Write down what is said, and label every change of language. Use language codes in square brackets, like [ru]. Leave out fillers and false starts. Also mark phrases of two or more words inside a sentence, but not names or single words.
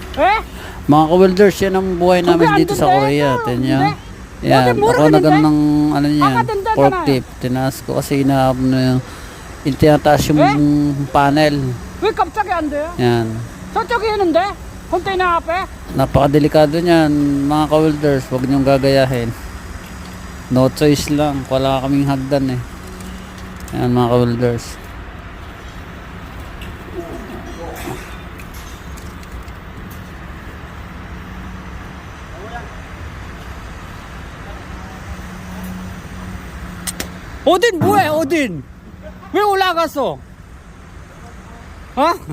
[tl] Mga ka-welders, yan ang buhay namin dito sa Korea. Tingnan. Yan, ako nagan ng ano niyan, forklift. Tinaas ko kasi tinataas yung panel. [ko] 왜 갑자기 안 돼요? [tl] Yan. [ko] 저쪽에 있는데? 컨테이너 앞에? [tl] Napakadelikado niyan, mga ka-welders. Huwag niyong gagayahin. [en] No choice [tl] lang. Wala kaming hagdan eh. Yan mga ka-welders. [ko] 어딘 뭐해 어딘? 왜 올라갔어? 어?